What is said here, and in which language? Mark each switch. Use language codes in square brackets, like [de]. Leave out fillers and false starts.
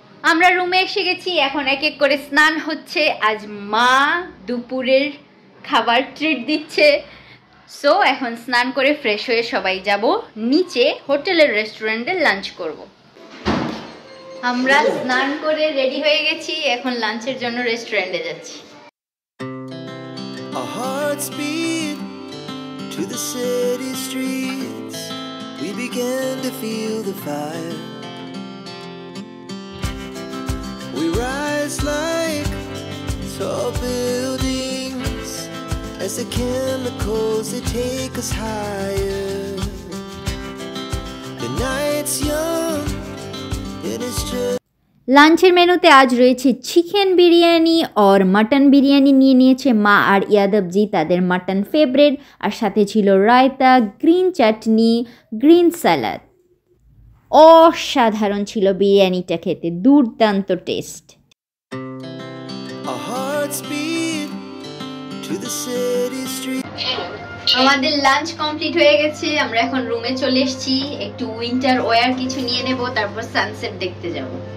[bn] আমরা রুমে এসে গেছি, এখন এক এক করে স্নান হচ্ছে। আজ মা দুপুরের খাবার ট্রিট দিচ্ছে। সো এখন স্নান করে ফ্রেশ হয়ে সবাই যাব নিচে হোটেলের রেস্টুরেন্টে লাঞ্চ করব। আমরা স্নান করে রেডি হয়ে গেছি, এখন লাঞ্চের জন্য রেস্টুরেন্টে যাচ্ছি। [en] Our hearts beat to the city streets. We began to feel the fire. We rise like tall buildings as the chemicals they take us higher. The night's young and it's just [bn] লাঞ্চের মেনুতে আজ রয়েছে chicken biryani আর mutton biryani নিয়ে নিয়েছে মা আর ইয়াদবজি, তাদের mutton favourite. আর সাথে ছিল রায়তা, গ্রিন চাটনি, গ্রিন স্যালাড। অসাধারণ ছিল বিরিয়ানিটা খেতে, দুর্দান্ত test. [en] our hearts beat to the city streets. [bn] আমাদের লাঞ্চ কমপ্লিট হয়ে গেছে, আমরা এখন রুমে চলে এসেছি। একটু উইন্টার ওয়্যার কিছু নিয়ে নেব, তারপর সানসেট দেখতে যাব।